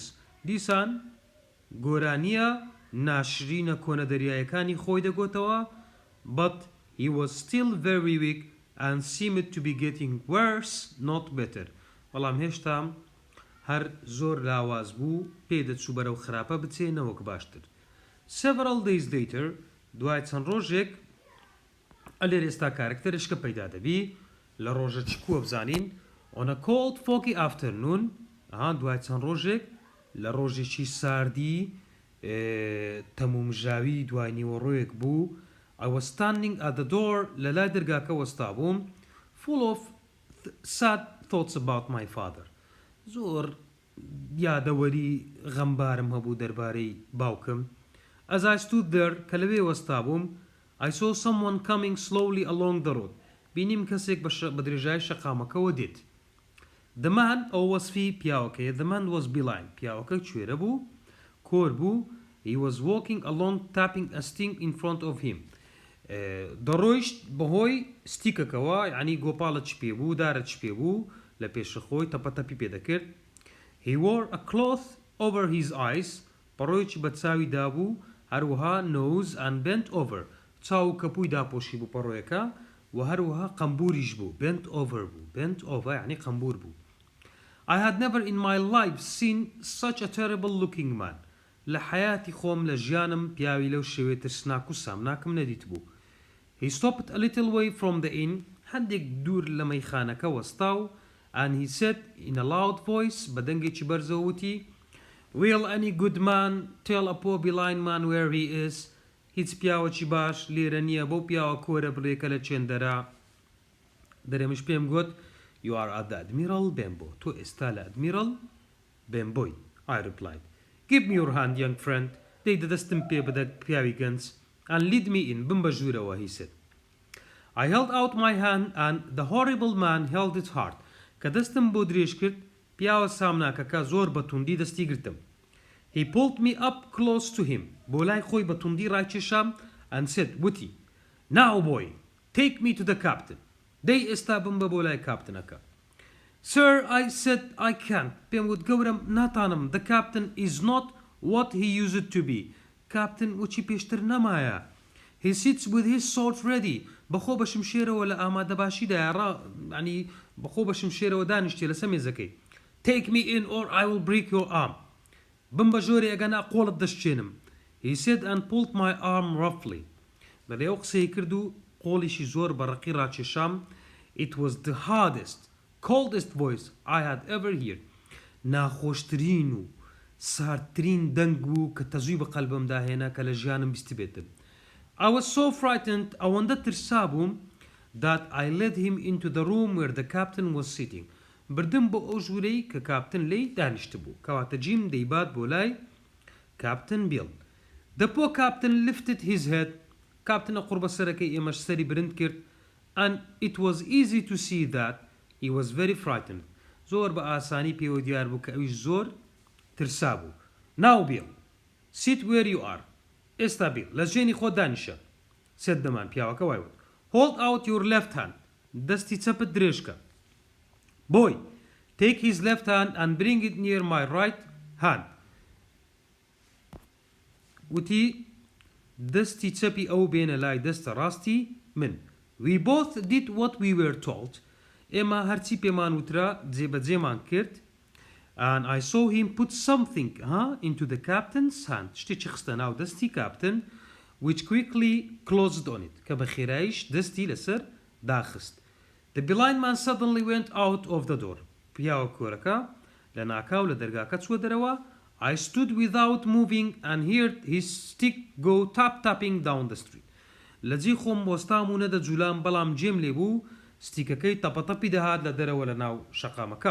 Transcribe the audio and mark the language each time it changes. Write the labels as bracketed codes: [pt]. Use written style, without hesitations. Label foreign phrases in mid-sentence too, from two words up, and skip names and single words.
[ckb] دیسان گۆرانیە ناشرینە کۆنە دەریایەکانی خۆی دەگۆتەوە [en] but he was still very weak and seemed to be getting worse not better. [ckb] بەڵام هێشتا هەر زۆر لاواز بوو پێدەچوو بەرەو خراپە بچێ نەوەک باشتر. [en] Several days later [ckb] دوای چەند ڕۆژێک ئەلێر ئێستا کارکتەرشکە پەیدا دەبی لە ڕۆژە چکووە بزانین [en] on a cold foggy afternoon [ckb] دوای چەند ڕۆژێک لە ڕۆژێکی ساردی تەمومژاوی دوای نیوەڕۆیەک بوو [en] I was standing at the door [ckb] لە لای دەرگاکە وەستا بووم [en] full of sad thoughts about my father. [ckb] زۆر یادەوەری غەمبارم هەبوو دەربارەی باوکم. [en] As I stood there [ckb] کە لەوێ وەستا بووم [en] I saw someone coming slowly along the road. [ckb] بینیم کەسێک بە درێژای شەقامەکەوە دێت. [en] The man [ckb] ئەو وەسفی پیاوەکەیە [en] the man was blind. [ckb] پیاوەکە کوێرە بوو کۆر بوو [en] he was walking along tapping a stick in front of him. [ckb] دەڕۆیشت بەهۆی ستیکەکەوە یعنی گۆپاڵە چ پێ بوو دارە چ پێ بوو لە پێشەخۆی تەپەتەپی پێدەکرد. [en] He wore a cloth over his eyes. [ckb] پەڕۆیەکی بە چاوی دابوو هەروەها [en] nose and bent over. [ckb] چاو و کەپووی داپۆشی بوو پەڕۆیەکە و هەروەها قەمبوریش بوو [en] bent over [ckb] بوو [en] bent over [ckb] یعنی قەمبور بوو. [en] I had never in my life seen such a terrible looking man. [ckb] لە حیاتی خۆم لە ژیانم پیاوی لەو شێوەیە ترسناک و سامناکم نەدیت بوو. [en] He stopped a little way from the inn [ckb] هەندێک دوور لە مەیخانەکە وەستاو [en] and he said in a loud voice [ckb] بە دەنگێکی بەرزەوە وتی [en] Will any good man tell a poor blind man where he is? [ckb] هیچ پیاوەکی باش لێرە نییە بۆ پیاوە کۆرە بڕێکە لە چێندەرا. دەرێمش پێم گوت [en] You are at the Admiral Benbow. [ckb] تۆ ئێستا لە Admiral Benboy. [en] I replied. Give me your hand, young friend. [ckb] دەی دەدەستم پێ بدە پیاوی گەنج. [en] And lead me in. [ckb] بم بە ژوورەوە, [en] he said. I held out my hand and the horrible man held it hard. [ckb] کە دەستم بۆ درێژ کرد, پیاوە سامناکەکە زۆر بە توندی دەستی گرتم. [en] He pulled me up close to him. [ckb] بۆ لای خۆی بە توندی ڕایکێشام [en] and said, وتی, Now boy, take me to the captain. [ckb] دەی ئێستا بم بە بۆ لای کاپتنەکە. [en] Sir, I said I can't. [ckb] پێم وت گەورم ناتانم. [en] The captain is not what he used to be. [ckb] Captain وچی پێشتر نەمایە. [en] He sits with his sword ready. [ckb] بەخۆ بە شمشێرەوە لە ئامادەباشیدایە ینی بەخۆ بە شمشێرەوە دانیشتێ لەسەر مێزەکەی. [en] Take me in or I will break your arm. [ckb] بم بە ژۆرێ ئەگەنا قۆڵت دەشچێنم. [en] He said and pulled my arm roughly. [ckb] بەڵێ ئەو قسەی کرد و قۆڵیشی زۆر بەڕقی ڕاکێشام. [en] It was the hardest, coldest voice I had ever heard. [ckb] ناخۆشترین و ساردترین دەنگ بوو کە تەزووی بە قەلبمدا هێنا کە لە ژیانم بیستی بێتم. [en] I was so frightened [ckb] ئەوەندە ترسا بووم [en] that I led him into the room where the captain was sitting. [ckb] بردم بۆ ئەو ژوورەی کە کاپتن لێی دانیشت بوو. کەواتە جیم دەیبات بۆ لای کاپتن بیڵ. [en] The poor captain lifted his head. [ckb] کاپتنە قوربەسەرەکەی ئێمەش سەری برند کرد. [en] And it was easy to see that he was very frightened. [ckb] زۆر بە ئاسانی پێوە دیار بوو کە ئەویش زۆر ترسا بوو. [en] Now Bill, sit where you are. [ckb] ئێستا بیڵ لە ژێنی خۆ دانیشە. [en] said the man. [ckb] پیاوەکە وای وت. [en] Hold out your left hand. [ckb] دەستی چەپت درێژکە. [en] Boy, take his left hand and bring it near my right hand. [ckb] وتی دەستی چەپی ئەو بێنە لای دەستە ڕاستی من. [en] We both did what we were told. [ckb] ئێمە هەرچی پێمان وترا جێبەجێمان کرد. [en] And I saw him put something into the captain's hand. [ckb] شتێکی خستە ناو دەستی کاپتن [en] which quickly closed on it. [ckb] کە بە خێراییش دەستی لەسەر داخست. [en] The blind man suddenly went out of the door. [ckb] پیاوە کۆرەکە لە ناکاو لە دەرگاکە چوە دەرەوە. [en] I stood without moving and heard his stick go tap-tapping down the street. [ckb] لەجێ خۆم وەستام و نەدە جوولام بەڵام جێم لێ بوو ستیکەکەی تەپەتەپی دەهات لە دەرەوە لە ناو شەقامەکە.